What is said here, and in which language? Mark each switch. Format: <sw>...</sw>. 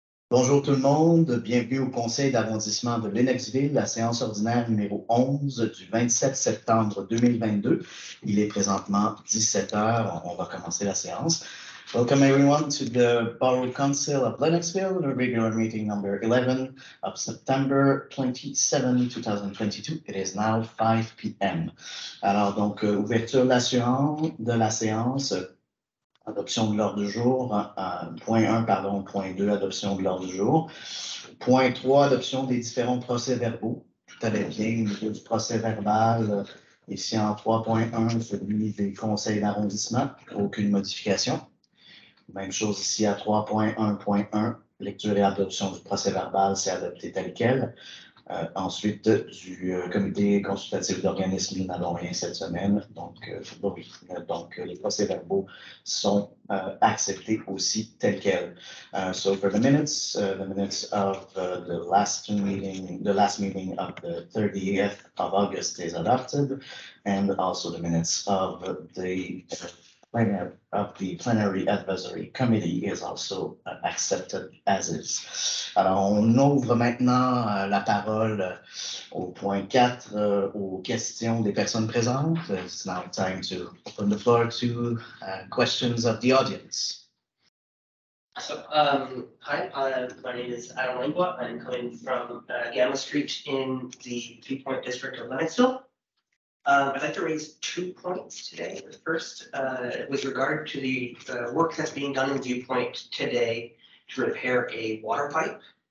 <fr>Bonjour tout le monde, bienvenue au Conseil d'arrondissement de Lennoxville, la séance ordinaire numéro 11 du 27 septembre 2022. Il est présentement 17 heures, on va commencer la séance.</fr> <en>Welcome everyone to the Borough Council of Lennoxville, the regular meeting number 11 of September 27, 2022. It is now 5 p.m.</en> <fr>Alors donc, ouverture de la séance. Adoption de l'ordre du jour. Point 1, pardon. Point 2, adoption de l'ordre du jour. Point 3, adoption des différents procès-verbaux. Tout allait bien au niveau du procès-verbal. Ici, en 3.1, celui des conseils d'arrondissement. Aucune modification. Même chose ici à 3.1.1. Lecture et adoption du procès-verbal, c'est adopté tel quel. Ensuite, du comité consultatif d'organismes, nous n'avons rien cette semaine. Donc, les procès-verbaux sont acceptés aussi tels quels.</fr> <en>So for the minutes of the last meeting of the 30th of August is adopted, and also the minutes of the plenary advisory committee is also accepted as is.</en> <fr>Alors, on ouvre maintenant la parole au point 4, aux questions des personnes présentes.</fr> <en>It's now time to open the floor to questions of the audience. So, hi, my name is Adam Langua. I'm coming from Gamma Street in the Viewpoint District of Lennoxville. I'd like to raise 2 points today. The first, with regard to the work that's being done in Viewpoint today to repair a water pipe.</en>